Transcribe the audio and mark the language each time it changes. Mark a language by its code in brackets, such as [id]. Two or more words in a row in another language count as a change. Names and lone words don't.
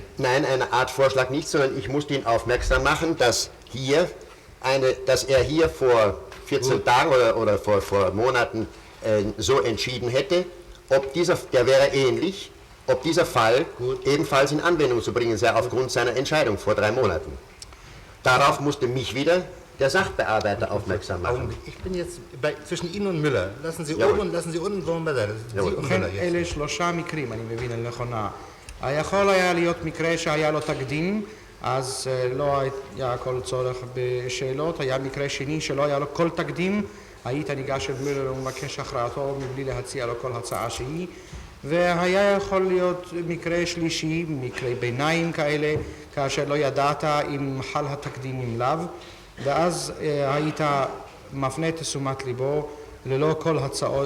[de] Nein, eine Art Vorschlag nicht, sondern ich musste ihn aufmerksam machen, dass er hier vor 14 Tagen oder vor Monaten so entschieden hätte, der wäre ähnlich, ob dieser Fall ebenfalls in Anwendung zu bringen sei aufgrund seiner Entscheidung vor 3 Monaten. Darauf musste mich wieder der Sachbearbeiter aufmerksam machen. Ich bin jetzt zwischen Ihnen und Müller. Lassen Sie oben und lassen Sie unten, wollen wir da. Sie und [he] ובכן, [de] Müller jetzt. [he] אלה 3 מקרים, אני מבין נכונה. יכול היה להיות מקרה שהיה לו תקדים, אז לא היה כל צורך בשאלות. היה מקרה שני שלא היה לו כל תקדים, היית ניגש אל מולר ומבקש הכרעתו מבלי להציע לו כל הצעה שהיא. והיה יכול להיות מקרה שלישי, מקרי ביניים כאלה, כאשר לא ידעת אם חל התקדים אם לאו, ואז היית מפנה את תשומת ליבו ללא כל הצעות.